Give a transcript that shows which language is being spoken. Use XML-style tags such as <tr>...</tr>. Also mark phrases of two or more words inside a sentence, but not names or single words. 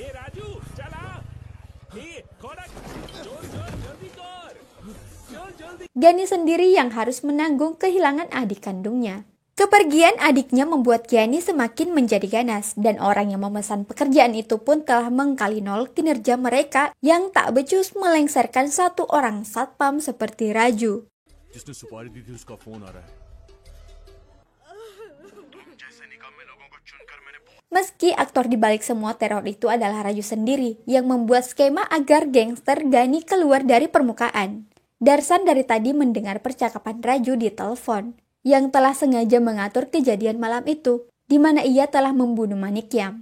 <id>Ghani sendiri yang harus menanggung kehilangan adik kandungnya. Kepergian adiknya membuat Ghani semakin menjadi ganas, dan orang yang memesan pekerjaan itu pun telah mengkali nol kinerja mereka yang tak becus melengsarkan satu orang satpam seperti Raju.</id> <hi>जिसने सुपारी दी थी उसका फोन आ रहा है।</hi> <id>Meski aktor di balik semua teror itu adalah Raju sendiri yang membuat skema agar gangster Ghani keluar dari permukaan. Darsan dari tadi mendengar percakapan Raju di telepon, yang telah sengaja mengatur kejadian malam itu, di mana ia telah membunuh Manikyam.</id>